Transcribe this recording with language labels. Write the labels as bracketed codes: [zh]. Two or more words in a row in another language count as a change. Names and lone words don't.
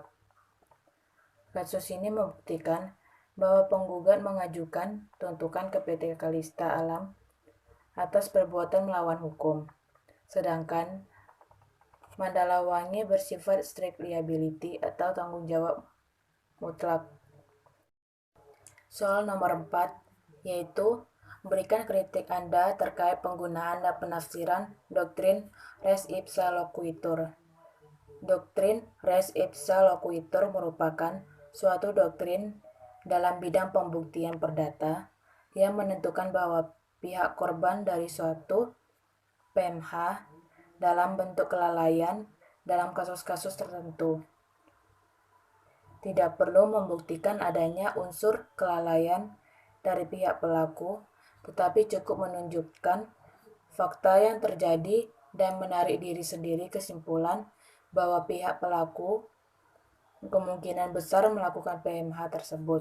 [id] Kasus ini membuktikan bahwa penggugat mengajukan tuntutan ke PT Kalista Alam atas perbuatan melawan hukum, sedangkan Mandalawangi bersifat [en] strict liability [id] atau tanggung jawab mutlak. Soal nomor 4 yaitu berikan kritik Anda terkait penggunaan dan penafsiran doktrin [la] res ipsa loquitur. [id] Doktrin [la] res ipsa loquitur [id] merupakan suatu doktrin dalam bidang pembuktian perdata yang menentukan bahwa pihak korban dari suatu PMH dalam bentuk kelalaian dalam kasus-kasus tertentu tidak perlu membuktikan adanya unsur kelalaian dari pihak pelaku, tetapi cukup menunjukkan fakta yang terjadi dan menarik diri sendiri kesimpulan bahwa pihak pelaku kemungkinan besar melakukan PMH tersebut.